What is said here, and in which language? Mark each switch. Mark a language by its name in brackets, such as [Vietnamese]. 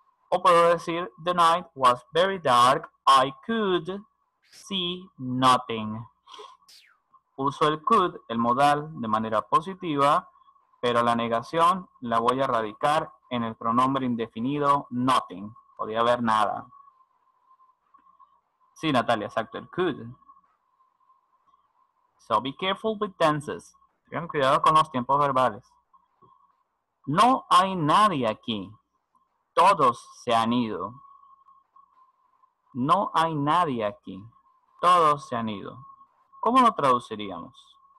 [Spanish] O puedo decir, [English] the night was very dark. I could see nothing. [Spanish] Uso el could, el modal, de manera positiva, pero la negación la voy a radicar en el pronombre indefinido nothing. Podía haber nada. Sí, Natalia, exacto, el could. [English] So be careful with tenses. [Spanish] Tengan cuidado con los tiempos verbales. No hay nadie aquí. todos se han ido. No hay nadie aquí. Todos se han ido. ¿Cómo lo traduciríamos?